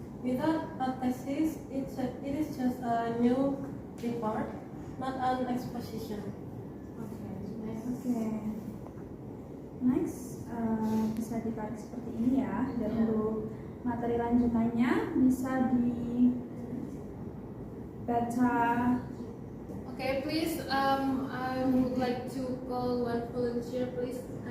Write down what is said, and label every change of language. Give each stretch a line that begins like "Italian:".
English: Without a thesis, it is just a new report, not an exposition. Okay, next.
Indonesian: Oke. Next, bisa ditarik seperti ini ya. Dan Ya. untuk materi lanjutannya bisa dibaca.
English: Okay, please. I would like to call one volunteer, please.